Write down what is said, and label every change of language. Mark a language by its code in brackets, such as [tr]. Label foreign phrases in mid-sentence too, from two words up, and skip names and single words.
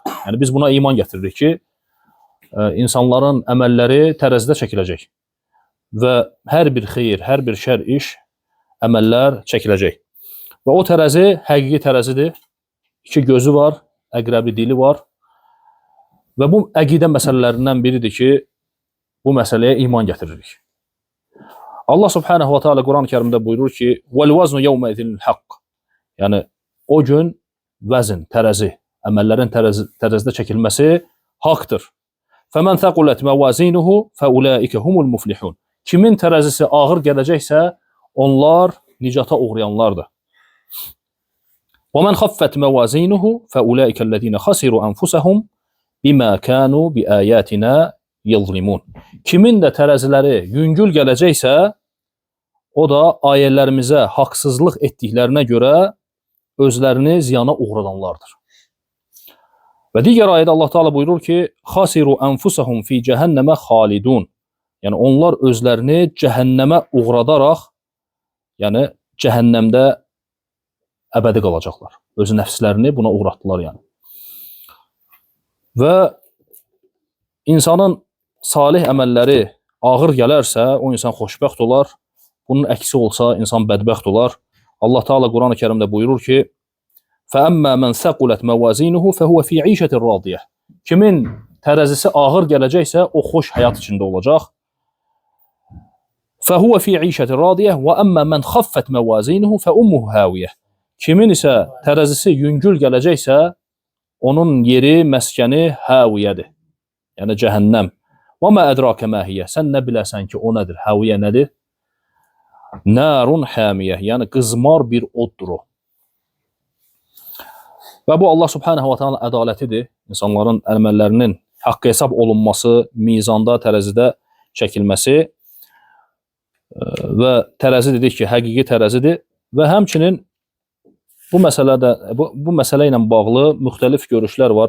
[az] Yəni biz buna iman gətiririk ki, insanların əməlləri tərəzidə çəkiləcək və hər bir xeyir, hər bir şər iş, əməllər çəkiləcək. Və o tərəzi həqiqi tərəzidir. İki gözü var, əqrəbi dili var və bu əqidə məsələlərindən biridir ki, bu məsələyə iman gətiririk. [ar] الله سبحانه وتعالى [az] Quran-ı Kərimdə buyurur ki, [ar] وَالْوَزْنُ يَوْمَئِذٍ الْحَقِّ. [az] Yəni, o gün vəzn, tərəzi, əməllərin tərəzidə çəkilməsi haqdır. [ar] فَمَنْ ثَقُلَتْ مَوَازِينُهُ فَأُولَٰئِكَ هُمُ الْمُفْلِحُونَ. [az] Kimin tərəzisi ağır gələcəksə, onlar nicata uğrayanlardır. [ar] وَمَنْ خَفَّتْ مَوَازِينُهُ فَأُولَٰئِكَ الَّذِينَ خَسِرُوا أَنْفُسَهُمْ بِمَا كَانُوا بِآيَاتِنَا يَظْلِمُونَ. [az] Kimin də tərəziləri yüngül gələcəksə, o da ayələrimizə haqsızlıq etdiklərinə görə özlərini ziyana uğradanlardır. Və digər ayədə Allah Teala buyurur ki, [ar] خَسِرُوا أَنْفُسَهُمْ فِي جَهَنَّمَ خَالِدُونَ. [az] Yəni, onlar özlərini cəhənnəmə uğradaraq, yəni cəhənnəmdə əbədi qalacaqlar. Öz nəfslərini buna uğratdılar yəni. Və insanın salih əməlləri ağır gələrsə, o insan xoşbəxt olar. Bunun əksi olsa, insan bədbəxt olar. Allah Teala Quran-ı Kərimdə buyurur ki, [ar] فَأَمَّا مَنْ ثَقُلَتْ مَوَازِينُهُ فَهُوَ فِي عِيشَةٍ رَاضِيَةٍ. [az] Kimin tərəzisi ağır gələcəksə, o xoş həyat içində olacaq. [ar] فَهُوَ فِي عِيشَةٍ رَاضِيَةٍ وَأَمَّا مَنْ خَفَّتْ مَوَازِينُهُ فَأُمُّهُ هَاوِيَةٌ. [az] Kimin isə tərəzisi yüngül gələcəksə, onun yeri, məskəni həviyədir. Yəni cəhənnəm. [ar] وَمَا أَدْرَاكَ مَا هِيَ. [az] Sən nə biləsən ki, o nədir? Həviyə nədir? [ar] نار حامية. [az] Yəni qızmar bir oddur o. Və bu [ar] الله سبحانه وتعالى [az] ədalətidir. İnsanların əməllərinin haqqı hesab olunması, mizanda, tərəzidə çəkilməsi və tərəzi dedik ki, həqiqi tərəzidir və həmçinin bu məsələ ilə bağlı müxtəlif görüşlər var.